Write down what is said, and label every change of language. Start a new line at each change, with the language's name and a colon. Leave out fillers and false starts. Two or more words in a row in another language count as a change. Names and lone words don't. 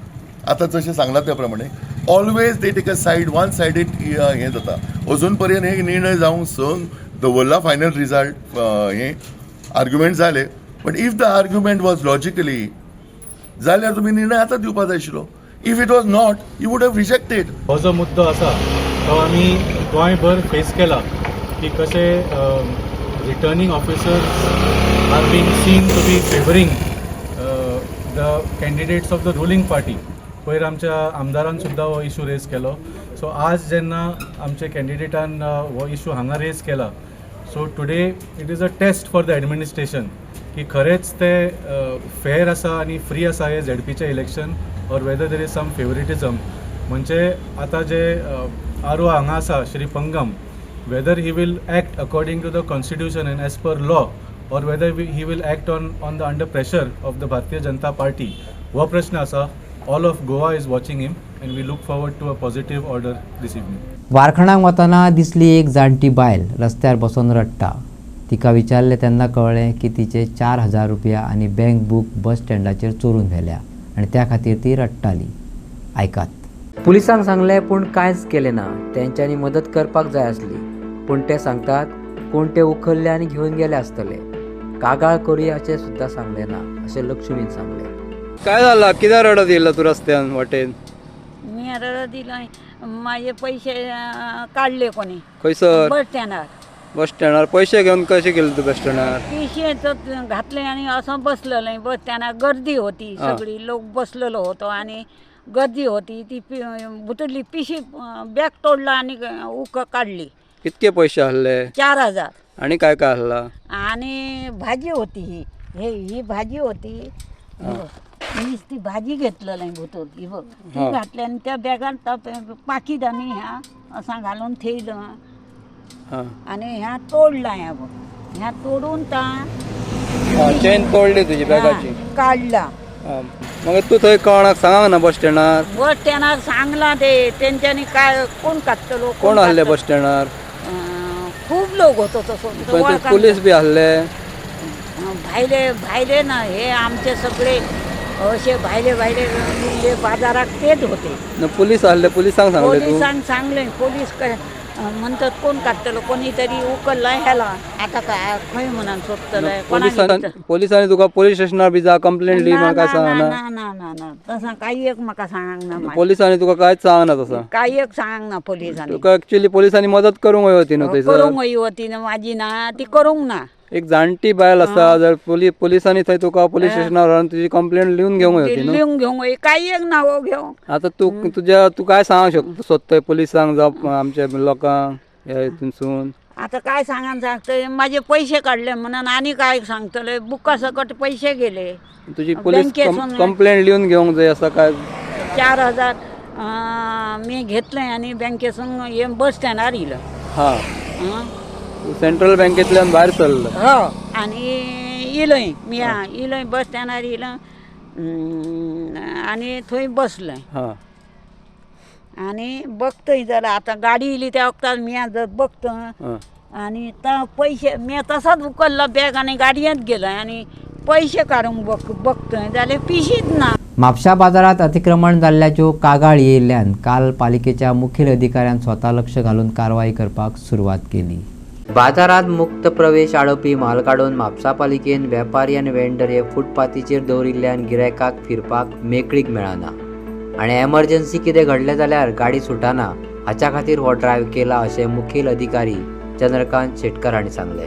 Konkani: आतां जशें सांगलां त्या प्रमाणे
English: always they take a side, one sided
Konkani: हें जाता. अजून पर्यंत हे निर्णय जावंक सोन दवरला
English: final result
Konkani: हे आर्ग्युमेंट जाले.
English: but if the argument was logically
Konkani: जाल्यार तुमी निर्णय आतां दिवपा जाय आशिल्लो.
English: if it was not you would have rejected.
Konkani: हो जो मुद्दो आसा तो आमी गोंयभर फेस केला की कसे
English: returning officers are being seen to be favouring the candidates of the ruling party.
Konkani: पयर आमच्या आमदारान सुद्दां हो इशू रेज केलो. सो आज जेन्ना आमच्या कॅन्डिडेटान हो इशू हांगा रेज केला
English: so today it is a test for the administration
Konkani: की खरेंच ते फेअर आसा आनी फ्री आसा हे ZPचें इलेक्शन
English: or whether there is some favouritism.
Konkani: म्हणजे आता जे आरो हांगा आसा
English: Shri Pangam whether he will act according to the constitution and as per law or whether he will act on the under pressure of the Bharatiya Janata Party
Konkani: हो प्रश्न आसा.
English: all of Goa is watching him and we look forward to a positive order this evening.
Konkani: वारखणाक वतना दिसली एक जाणटी बायल रस्त्यार बसून रडटा. तिका विचारले तेन्ना कळ्ळें की तिचे 4,000 रुपया आनी
English: bank book
Konkani: बस स्टँडाचेर चोरून व्हेल्या आनी त्या खातीर ती रडटाली. आयकात. पुलिसांक सांगलें पूण कांयच केलें ना. तेंच्यांनी मदत करपाक जाय आसली पूण ते सांगतात कोण ते उखल्ले आनी घेवन गेले आसतले. कागाळ करुया अशें सुद्दां सांगलें ना अशें लक्ष्मीन सांगलें.
Marathi: काय झालं?
Konkani: कित्याक रडत येयला तूं रस्त्यान वाटेन?
Marathi: मी स्टँडर दिलं माझे पैसे काढले कोणी
Konkani: खंयसर बस स्टँडार बस स्टँडार पैसे घेऊन कशें गेले तूं बस स्टँडार?
Marathi: पिशे घातले आणि असं बसलेलं बस स्टँडार गर्दी होती सगळी लोक बसलेलो होतो आणि गर्दी होती ती भुतरली पिशी बॅग तोडला आणि उक काढली.
Konkani: कितके पैसे आहले 4,000 आणि काय काय आहला?
Marathi: आणि भाजी होती ही भाजी होती मीच ती भाजी घेतलेलं आहे भुतर ही बघ ती घातली आणि त्या बॅगात पाकीट आणि ह्या असा घालून ठेवलं आणि ह्या तोडला ह्या बघ ह्या तोडून चेन तोडली तुझी बॅगाची काढला.
Konkani: मग तू थंय कोणाक सांगांक ना बस स्टँडार? बस स्टँडार सांगला ते त्यांच्यानी काय कोण काढतलो कोण आहले बस स्टँडार?
Marathi: खूप लोक होतो तसं
Konkani: पोलीस बी आहले?
Marathi: भायले ना हे आमचे सगळे असे भायले बाजारात तेच होते.
Konkani: पोलीस आहले? पोलिसांक सांगले तू? पोलिसांक सांगले पोलीस म्हणतात कोण काढतलो कोणीतरी उकलला ह्याला आता काय खंय म्हणून सोदतलंय पोलिसांनी तुका पोलीस स्टेशनार बी जा कंप्लेंट ली म्हाका सांगना? ना तसा काही एक म्हाका सांग ना पोलिसांनी तुका कांयच सांगना तसा? काही एक सांग ना पोलिसांनी. तुका ऍक्च्युअली पोलिसांनी मदत करूंक होती न्हू थंयसर? करूंक होती ना माझी ना ती करूंक ना. एक जाणटी बायल आसा जर पोलिसांनी थंय तुका पोलीस स्टेशनार व्हरून तुजी कंप्लेंट लिहून घेवंक होती न्हू? लिहून घेवंक काही एक नाव घेवंक. आता तू काय सांगू शकता सोदतय पोलिसांक जावं आमच्या लोकांक ह्या हितूनसून?
Marathi: आता काय सांगतोय माझे पैसे काढले म्हणून आणि काय सांगतले बुका सकट पैसे गेले.
Konkani: तुझी पोलीस कंप्लेंट लिहून घेवंक जाय असं काय?
Marathi: 4,000 मी घेतलंय आणि बँकेसून हे बस स्टँडार येलं.
Konkani: हा सेंट्रल बँकेतल्यान भायर सरलो?
Marathi: हो आणि इलय बस स्टँडार येलं आणि थंय बसलंय आणि बघतोय जाल्यार आता गाडी येयली त्या वक्तार मी जर बघतो आणि पैसे मी तसाच उकलला बॅग आणि गाडयेंत गेलोय आणि पैसे काडूंक बघतोय जाल्यार पिशीच ना.
Konkani: म्हापशा बाजारात अतिक्रमण जाल्ल्याच्यो कागाळ येयल्ल्यान काल पालिकेच्या मुखेल अधिकाऱ्यान स्वता लक्ष घालून कारवाई करपाक सुरवात केली. बाजारात मुक्त प्रवेश आडोवपी म्हाल काडून म्हापसा पालिकेन वेपारी आनी वेंडर हे फुटपाथीचेर दवरिल्ल्यान गिरायकाक फिरपाक मेकळीक मेळना आनी एमर्जन्सी कितें घडलें जाल्यार गाडी सुटाना हाच्या खातीर हो ड्रायव्ह केला अशें मुखेल अधिकारी चंद्रकांत शेटकर हांणी सांगलें.